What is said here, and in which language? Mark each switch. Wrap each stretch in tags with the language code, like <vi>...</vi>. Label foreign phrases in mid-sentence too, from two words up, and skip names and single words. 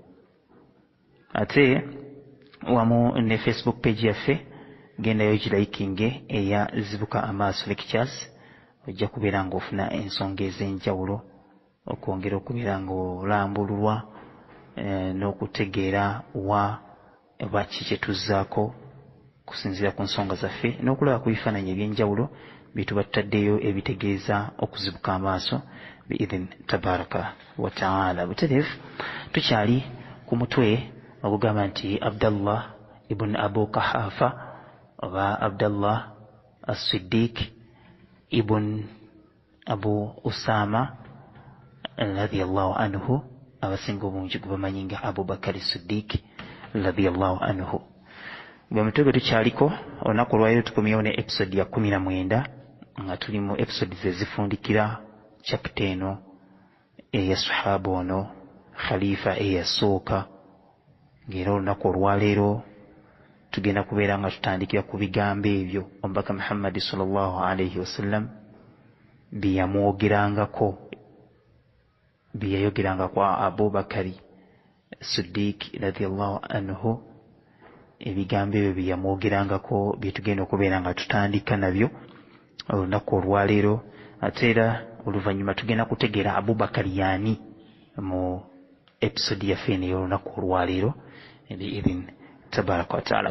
<lg>Ate wamu ne Facebook page yaffe gendayo girayikinge eya Zibuka Amaaso Lectures, ojja kubeera ng'ofuna ensonga ez'enjawulo okwongera okubeera ng'olambululwa n'okutegeera wa baki kye tuzzaako kusinziira ku nsonga zaffe n'okulaba ku bifaananyi eby'enjawulo bye tuba tutaddeyo ebitegeeza okuzibuka amaaso</lg> <ar>بإذن تبارك وتعالى.</ar> <lg>Butereevu tukyali ku mutwe ogugamba nti Abdallah ibn Abu Qahafa oba Abdallah as-Siddiq ibn Abu Usama</lg> <ar>رضي الله عنه,</ar> <lg>abasinga obungi gubamanyi nga Abu Bakari Siddiq</lg> <ar>رضي الله عنه.</ar> <lg>Gwe mutwe gwe tukyaliko olunaku olwaleero tukomyewo ne episode ya 19 nga tuli mu episode zezifundikira chapter eno eya sahaba ono khalifa eyasooka, ng'era olunaku olwaleero tugenda kubeera nga tutandikira ku bigambo ebyo omubaka Muhammad</lg> <ar>صلى الله عليه وسلم</ar> <lg>bye yamwogerangako, bye yayogeranga kwa Abu Bakari Siddiq</lg> <ar>رضي الله عنه.</ar> <lg>Ebigambo ebyo bye yamwogerangako bye tugenda okubeera nga tutandika nabyo olunaku olwaleero, ate era oluvannyuma tugenda kutegeera Abu Bakari yaani mu episode yaffe eno ey'olunaku olwaleero</lg> <ar>بإذن تبارك وتعالى.</ar>